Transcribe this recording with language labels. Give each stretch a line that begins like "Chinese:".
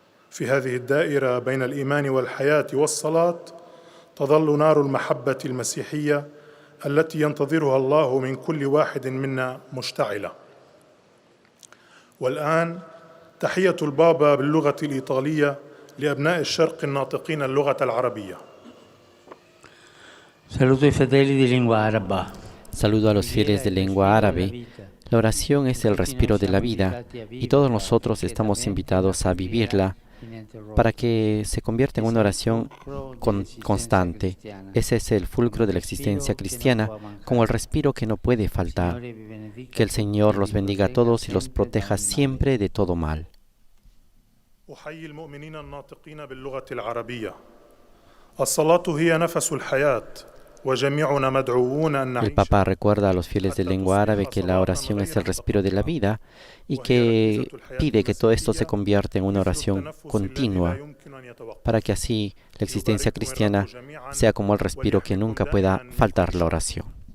Arabic: في هذه الدائرة بين الإيمان والحياة والصلاة تظل نار المحبة المسيحية التي ينتظرها الله من كل واحد منا مشتعلة. والآن تحية البابا باللغة الإيطالية لأبناء الشرق الناطقين اللغة العربية.
Italian: Saludo ai fedeli di lingua araba.
Spanish: Saludo a los fieles de lengua árabe. La oración es el respiro de la vida y todos nosotros estamos invitados a vivirla para que se convierta en una oración constante. Ese es el fulcro de la existencia cristiana, como el respiro que no puede faltar. Que el Señor los bendiga a todos y los proteja siempre de todo mal.
Arabic: أحيي المؤمنين الناطقين باللغة العربية. الصلاة هي نفس الحياة.
Spanish: El Papa recuerda a los fieles de lengua árabe que la oración es el respiro de la vida y que pide que todo esto se convierta en una oración continua para que así la existencia cristiana sea como el respiro que nunca pueda faltar la oración.